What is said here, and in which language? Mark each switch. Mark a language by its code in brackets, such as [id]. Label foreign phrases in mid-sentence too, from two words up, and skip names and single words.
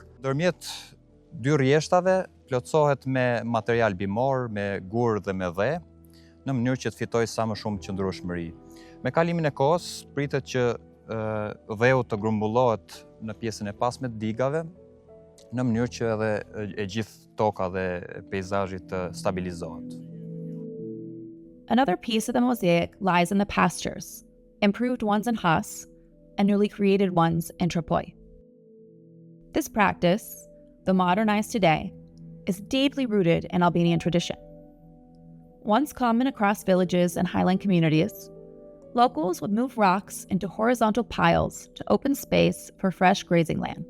[sq] Ndërmjet 2 rrjeshtave plotësohet me material bimor, me gur dhe me dhe, në mënyrë që të fitojë sa më shumë qëndrueshmëri. Me kalimin e kohës, pritet që dheu të grumbullohet në pjesën e pasme të digave, në mënyrë që edhe e gjithë toka dhe peizazhi të stabilizohet. [en] Another piece of the mosaic lies in the pastures, improved ones in Has and newly created ones in Prej. This practice, though modernized today, is deeply rooted in Albanian tradition. Once common across villages and highland communities, Locals would move rocks into horizontal piles to open space for fresh grazing land.